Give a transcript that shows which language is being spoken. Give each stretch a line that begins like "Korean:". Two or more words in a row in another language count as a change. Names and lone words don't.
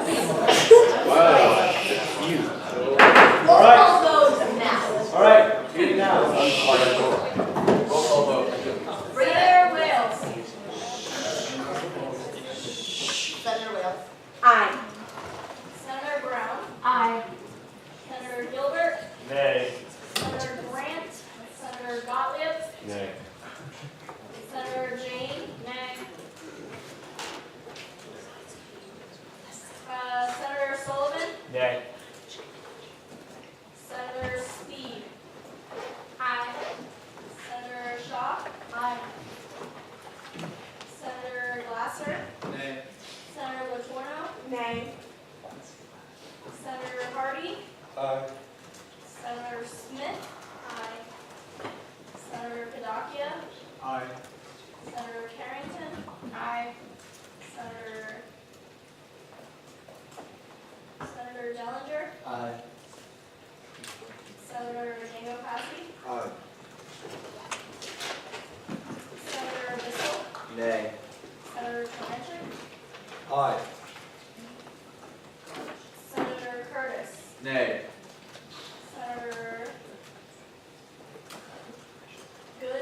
English: Wow, that's huge. We'll call those now. All right. Meeting now. Roll call vote. Senator Wales. Senator Wales. Aye. Senator Brown, Aye. Senator Gilbert, Nay. Senator Grant, Senator Gottlieb, Nay. Senator Jane, nay. Senator Sullivan, Nay. Senator Speed. Aye. Senator Shaw. Aye. Senator Glasser. Nay. Senator Letourneau. Nay. Senator Hardy. Aye. Senator Smith. Aye. Senator Padakia. Aye. Senator Carrington. Aye. Senator Dellinger. Aye. Senator Django Passy. Aye. Senator Bissell. Nay. Senator Clemencher. Aye. Senator Curtis. Nay. Senator Good.